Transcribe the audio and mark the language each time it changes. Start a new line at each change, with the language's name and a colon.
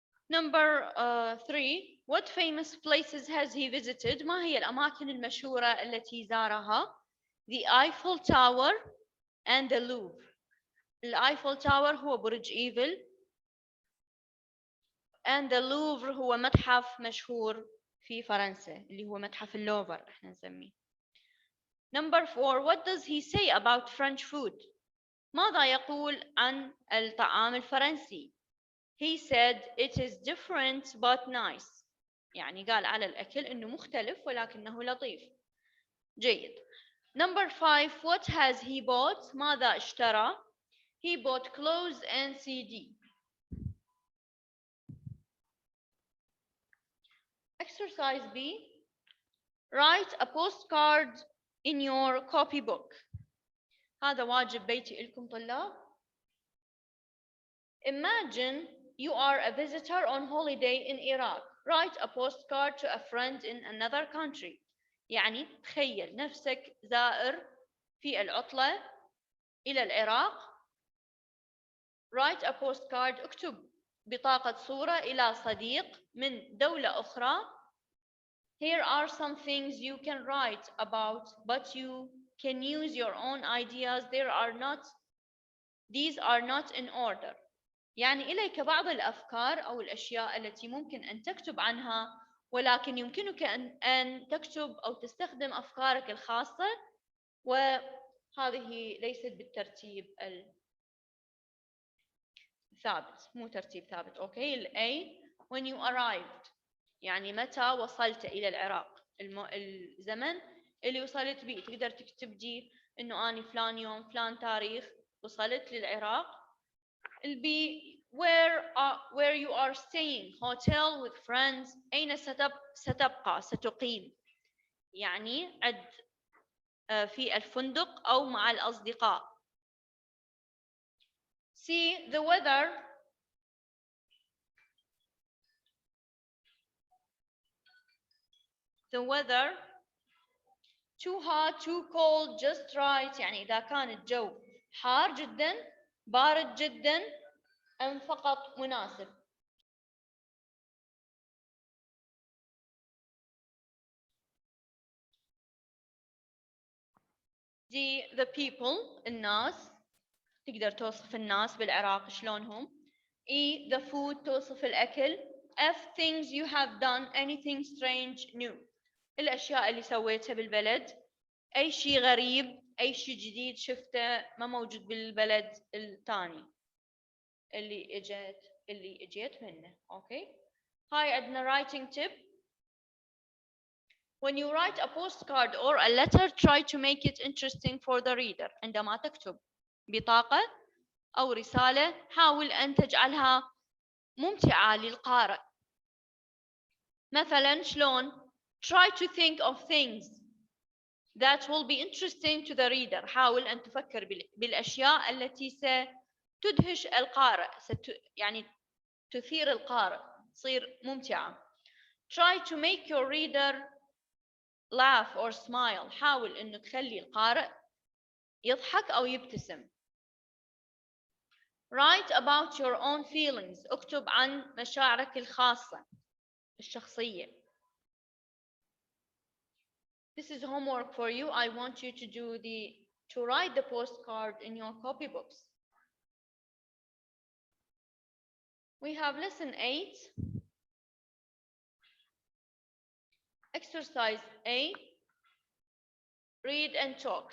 English: Number 3. What famous places has he visited?
Arabic: ما هي الأماكن المشهورة التي زارها؟
English: The Eiffel Tower and the Louvre.
Arabic: الآيفل تاور هو برج إيفل and the Louvre هو متحف مشهور في فرنسا اللي هو متحف اللوفر احنا نسميه.
English: Number 4. What does he say about French food?
Arabic: ماذا يقول عن الطعام الفرنسي؟
English: He said it is different but nice.
Arabic: يعني قال على الأكل إنه مختلف ولكنه لطيف.
English: جيد. Number 5. What has he bought?
Arabic: ماذا اشترى؟
English: He bought clothes and CD. Exercise B. Write a postcard in your copybook.
Arabic: هذا واجب بيتي لكم طلاب.
English: Imagine you are a visitor on holiday in Iraq. Write a postcard to a friend in another country.
Arabic: يعني تخيل نفسك زائر في العطلة إلى العراق.
English: Write a postcard.
Arabic: اكتب بطاقة صورة إلى صديق من دولة أخرى.
English: Here are some things you can write about, but you can use your own ideas. These are not in order.
Arabic: يعني إليك بعض الأفكار أو الأشياء التي ممكن أن تكتب عنها، ولكن يمكنك أن تكتب أو تستخدم أفكارك الخاصة، وهذه ليست بالترتيب الثابت، مو ترتيب ثابت. أوكي. A.
English: When you arrived
Arabic: يعني متى وصلت إلى العراق، الزمن اللي وصلت به. تقدر تكتب دي إنه أنا فلان يوم فلان تاريخ وصلت للعراق.
English: البي where you are staying, hotel with friends.
Arabic: أين ستبقى ستقيم، يعني عد في الفندق أو مع الأصدقاء.
English: C. The weather. The weather. Too hot, too cold, just right.
Arabic: يعني إذا كان الجو حار جدا، بارد جدا، أم فقط مناسب. D.
English: The people.
Arabic: الناس. تقدر توصف الناس بالعراق شلونهم. E.
English: The food.
Arabic: توصف الأكل. F.
English: Things you have done. Anything strange, new.
Arabic: الأشياء اللي سويتها بالبلد. أي شيء غريب، أي شيء جديد شفته ما موجود بالبلد الثاني اللي اجيت منه. أوكي. هاي عندنا writing tip.
English: When you write a postcard or a letter, try to make it interesting for the reader.
Arabic: عندما تكتب بطاقة أو رسالة حاول أن تجعلها ممتعة للقارئ. مثلا شلون؟
English: Try to think of things that will be interesting to the reader.
Arabic: حاول أن تفكر بالأشياء التي ستدهش القارئ، يعني تثير القارئ، تصير ممتعة.
English: Try to make your reader laugh or smile.
Arabic: حاول أنه تخلي القارئ يضحك أو يبتسم.
English: Write about your own feelings.
Arabic: اكتب عن مشاعرك الخاصة الشخصية.
English: This is homework for you. I want you to write the postcard in your copybooks. We have lesson 8. Exercise A. Read and talk.